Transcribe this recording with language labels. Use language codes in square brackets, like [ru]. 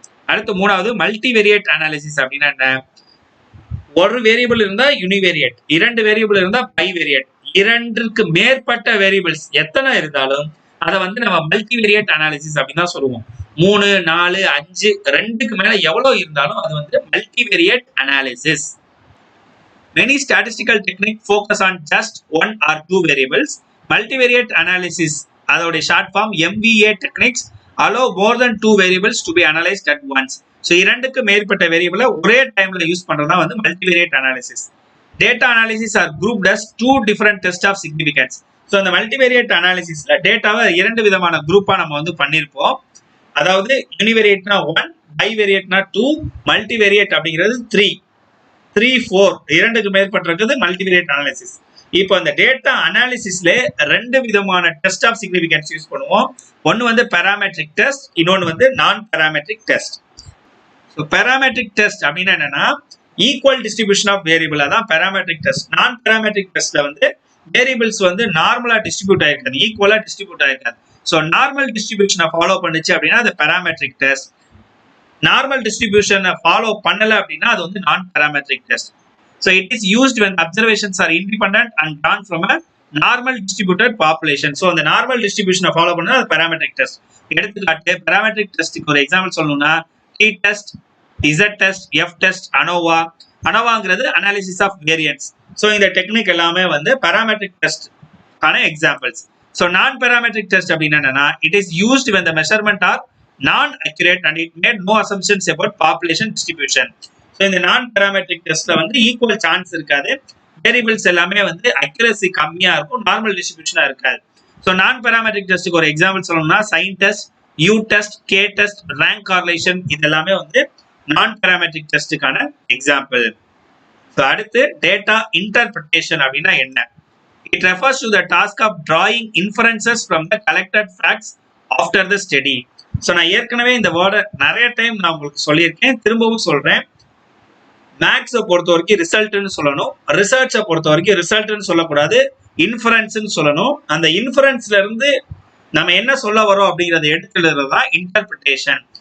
[ta] அடுத்து மூணாவது multivariate analysis அப்படின்னா என்ன? ஒரு வேரியபிள் இருந்தா யூனிவேரியட், இரண்டு வேரியபிள் இருந்தா பைவேரியட், இரண்டுக்கு மேற்பட்ட வேரியபிள்ஸ் எத்தனை இருந்தாலும் அதை நம்ம மல்டிவேரியட் அனாலிசிஸ் அப்படின்னு தான் சொல்லுவோம். 3, 4, 5 ரெண்டுக்கு மேல எவ்வளவு இருந்தாலும் அது multivariate analysis. [en] Many statistical techniques focus on just one or two variables. Multivariate analysis, [ta] அதோட short form [en] MVA techniques, allow more than two variables to be analyzed at once. [ta] So இரண்டுக்கு மேற்பட்ட வேரியபிளை ஒரே டைம்ல யூஸ் பண்றதா multivariate analysis. [en] Data analysis are grouped as two different tests of significance. [ta] So அந்த multivariate அனாலிசிஸ்ல டேட்டாவை இரண்டு விதமான குரூப்பா நம்ம பண்ணியிருப்போம். அதாவது யூனிவேரியட்னா 1, பைவேரியட்னா 2, மல்டிவேரியட் அப்படிங்கிறது 3, 4 இரண்டுக்கு மேற்பட்டிருக்கிறது மல்டிவேரியட் அனாலிசிஸ். இப்போ அந்த டேட்டா அனாலிசிஸ்ல ரெண்டு விதமான டெஸ்ட் ஆஃப் சிக்னிபிகன்ஸ் யூஸ் பண்ணுவோம். ஒன்னு பாராமெட்ரிக் டெஸ்ட், இன்னொன்னு நான் parametric test. So parametric test அப்படின்னா என்னன்னா [en] equal distribution of variable, [ta] அதான் பாராமெட்ரிக் டெஸ்ட். நான் பாராமெட்ரிக் டெஸ்ட்ல வேரியபிள்ஸ் நார்மலா டிஸ்ட்ரிபியூட் ஆயிருக்காது, ஈக்குவலா டிஸ்ட்ரிபியூட் ஆயிருக்காது. ஸோ நார்மல் டிஸ்ட்ரிபியூஷனை ஃபாலோ பண்ணுச்சு அப்படின்னா அது பாராமெட்ரிக் டெஸ்ட். நார்மல் டிஸ்ட்ரிபியூஷனை ஃபாலோ பண்ணல அப்படின்னா அது நான் parametric test. [en] So it is used when observations are independent and drawn from a normal distributed population. [ta] So அந்த நார்மல் டிஸ்ட்ரிபியூஷனை ஃபாலோ பண்ணா அது பாராமெட்ரிக் டெஸ்ட். எடுத்துக்காட்டு பாராமெட்ரிக் டெஸ்ட்டுக்கு ஒரு எக்ஸாம்பிள் சொல்லணும்னா D test, Z test, F test, ANOVA. அனோவாங்கிறது analysis of variance. So இந்த technique எல்லாமே parametric டெஸ்ட்கான examples. So நான் பாராமெட்ரிக் டெஸ்ட் அப்படின்னா என்னன்னா [en] It is used when the measurement are non-accurate and it made no assumptions about population distribution. [ta] So இந்த நான் parametric டெஸ்ட்ல equal chance இருக்காது, variables எல்லாமே அக்யூரசி கம்மியா இருக்கும், நார்மல் டிஸ்ட்ரிபியூஷனா இருக்காது. ஸோ நான் பாராமெட்ரிக் டெஸ்ட்டுக்கு ஒரு எக்ஸாம்பிள் சொல்லணும்னா sign test, you test, K test, rank correlation, இது எல்லாமே நான் பாராமெட்ரிக் டெஸ்ட்டுக்கான எக்ஸாம்பிள். ஸோ அடுத்து டேட்டா இன்டர்பிரிட்டேஷன் அப்படின்னா என்ன? [en] It refers to the task of drawing inferences from the collected facts after the study. [ta] So நான் ஏற்கனவே இந்த வேர்டை நிறைய டைம் நான் உங்களுக்கு சொல்லியிருக்கேன், திரும்பவும் சொல்றேன். மேக்ஸை பொறுத்த வரைக்கும் ரிசல்ட்னு சொல்லணும், ரிசர்ச்சை பொறுத்த வரைக்கும் ரிசல்ட்னு சொல்லக்கூடாது, இன்ஃபரன்ஸ்ன்னு சொல்லணும். அந்த இன்ஃபரன்ஸ்ல இருந்து நம்ம என்ன சொல்ல வரோம் அப்படிங்கறத எடுத்துக்கிறது தான் இன்டர்பிரிட்டேஷன்.